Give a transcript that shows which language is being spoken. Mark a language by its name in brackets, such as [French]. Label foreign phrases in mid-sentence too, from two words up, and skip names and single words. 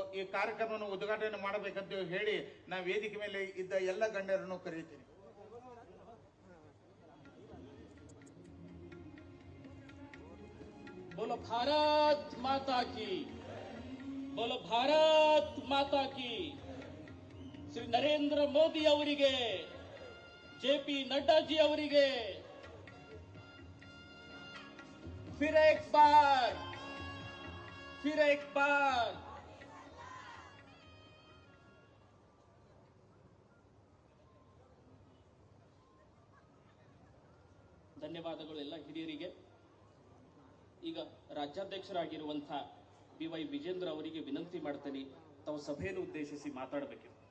[Kannada] ಈ ಕಾರ್ಯಕ್ರಮವನ್ನು ಉದ್ಘಾಟನೆ ಮಾಡಬೇಕಂತ ಹೇಳಿ ನಾ ವೇದಿಕೆ ಮೇಲೆ ಇದ್ದ ಎಲ್ಲ ಗಣ್ಯರನ್ನು ಕರೆಯುತ್ತೇನೆ. [Hindi] बोलो भारत माता की, बोलो भारत माता की. [Kannada] श्री नरेंद्र मोदी ಅವರಿಗೆ, जेपी नड्डा जी ಅವರಿಗೆ [Hindi] फिर एक बार [Kannada] ಧನ್ಯವಾದಗಳು ಎಲ್ಲ ಹಿರಿಯರಿಗೆ. ಈಗ ರಾಜ್ಯಾಧ್ಯಕ್ಷರಾಗಿರುವಂತಹ BY ವಿಜೇಂದ್ರ ಅವರಿಗೆ ವಿನಂತಿ ಮಾಡ್ತೇನೆ, ತಾವು ಸಭೆಯನ್ನು ಉದ್ದೇಶಿಸಿ ಮಾತಾಡಬೇಕು.